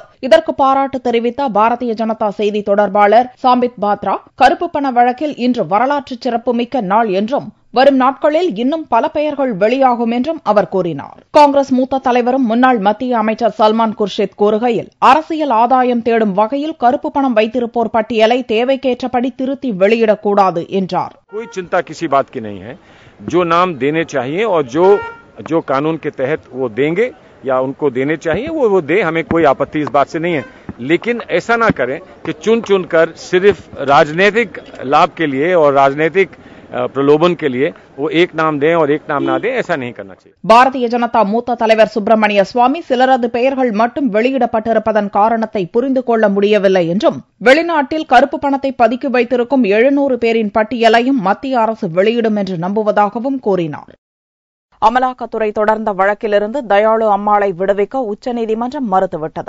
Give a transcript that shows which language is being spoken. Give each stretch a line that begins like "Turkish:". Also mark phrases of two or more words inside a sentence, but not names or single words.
Tamil: இதற்கு பாராட்டு தெரிவித்த பாரதிய ஜனதா செய்தி தொடர்பாளர் சாம்பித் பாத்ரா, கருப்பு பண வழக்கில் இன்று வரலாற்று சிறப்புமிக்க நாள் என்றும் வரும் நாட்களில் இன்னும் பல பெயர்கள் வெளியாகும் என்றும் அவர் கூறினார். காங்கிரஸ் மூத்த தலைவரும் முன்னாள் மத்திய அமைச்சர் சல்மான் குர்ஷித் கூறுகையில், அரசியல் ஆதாயம் தேடும் வகையில் கருப்பு பணம் வைத்திருப்போர் பட்டியலை தேவைக்கேற்றபடி திருத்தி வெளியிடக்கூடாது என்றார்.
Hindi: कोई चिंता किसी बात की नहीं है. जो नाम देने चाहिए और जो कानून के तहत वो देंगे या उनको देने चाहिए वो दे, हमें कोई आपत्ति इस बात से नहीं है. लेकिन ऐसा ना करें कि चुन कर सिर्फ राजनीतिक लाभ के लिए और राजनीतिक प्रलोभन के लिए वो एक नाम दें और एक नाम ना दें, ऐसा नहीं करना चाहिए.
Tamil: பாரதிய ஜனதா மூத்த தலைவர் சுப்பிரமணிய சுவாமி சிலரது பெயர்கள் மட்டும் வெளியிடப்பட்டிருப்பதன் காரணத்தை புரிந்து கொள்ள முடியவில்லை என்றும், வெளிநாட்டில் கருப்பு பணத்தை பதுக்கி வைத்திருக்கும் 700 பேரின் பட்டியலையும் மத்திய அரசு வெளியிடும் என்று நம்புவதாகவும் கூறினார். அமலாக்கத்துறை தொடர்ந்த வழக்கிலிருந்து தயாளு அம்மாளை விடுவிக்க உச்சநீதிமன்றம் மறுத்துவிட்டது.